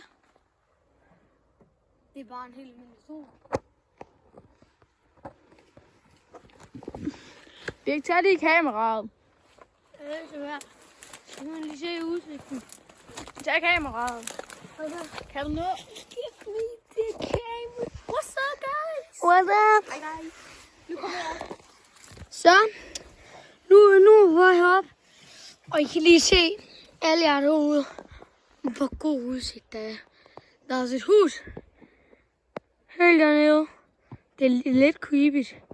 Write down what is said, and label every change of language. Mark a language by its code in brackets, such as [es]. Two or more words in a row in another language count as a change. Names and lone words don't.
[da] Det er bare en helt almindelig sol. Birk, tag lige kameraet. Det er så værd. Så kan man lige se udsigten. Tag kameraet. Okay. Kan du nå? [en] Give me the camera. What's up, guys? What's up? [da] Hej, guys. Nu kommer jeg op. Så, nu er vi på vej op. Og I kan lige se alle jer derude. Hvor god udsigt der er. Der er også et hus. Helt dernede. Det er lidt creepy.